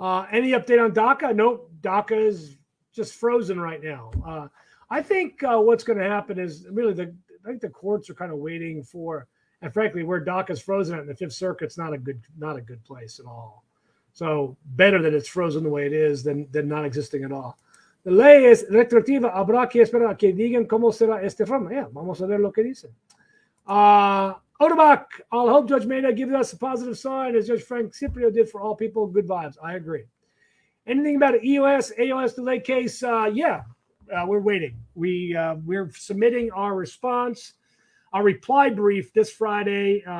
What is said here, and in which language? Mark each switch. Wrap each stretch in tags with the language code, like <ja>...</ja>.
<en>Any update on DACA? Nope, DACA is just frozen right now. I think what's going to happen is really I think the courts are kind of waiting for, and frankly, where DACA is frozen at in the Fifth Circuit's not a good place at all. So better that it's frozen the way it is than not existing at all.</en> <es>La ley es retroactiva. Habrá que esperar a que digan cómo será este forma.</es> <en>Yeah,</en> <es>vamos a ver lo que dicen.</es> <en>Oderbach, I'll hope Judge Maida gives us a positive sign as Judge Frank Ciprio did for all people. Good vibes. I agree. Anything about an EOS, AOS delay case? We're waiting. We're submitting our response, our reply brief this Friday.</en>